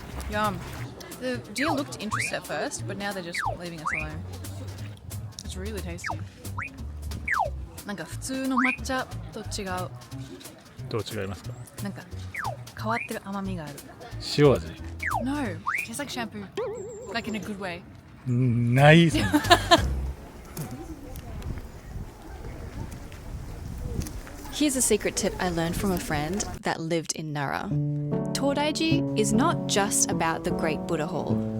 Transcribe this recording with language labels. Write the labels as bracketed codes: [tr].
[en] Yum. The deer looked interested at first, but now they're just leaving us alone. It's really tasty. [ja] なんか普通の抹茶と違う。どう違いますか？なんか変わってる甘みがある。塩味？ [en] No, tastes like shampoo, like in a good way. [ja] ないそんな。 [en] Here's a secret tip I learned from a friend that lived in Nara. Todai-ji is not just about the Great Buddha Hall.